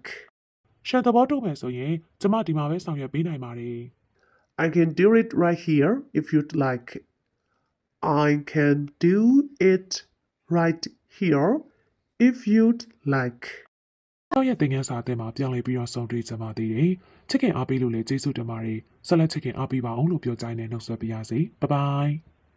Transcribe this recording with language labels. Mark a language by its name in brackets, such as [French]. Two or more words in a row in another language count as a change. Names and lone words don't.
[Burmese] ရှယ်သဘောတူမယ်ဆိုရင်ကျမဒီမှာပဲဆောင်ရွက်ပေးနိုင်ပါတယ် [English] I can do it right here if you'd like. I can do it right here if you'd like. [Burmese] တော့ရဲ့သင်ခန်းစာအသစ်မှာပြောင်းလဲပြီးတော့ဆုံးတွေ့ကြပါသေးတယ်ချစ်ခင်အားပေးလို့လည်းကျေးဇူးတင်ပါတယ်ဆက်လက်ချစ်ခင်အားပေးပါအောင်လို့ပြောကြိုင်းနဲ့နှုတ်ဆက်ပါရစေဘိုင်ဘိုင်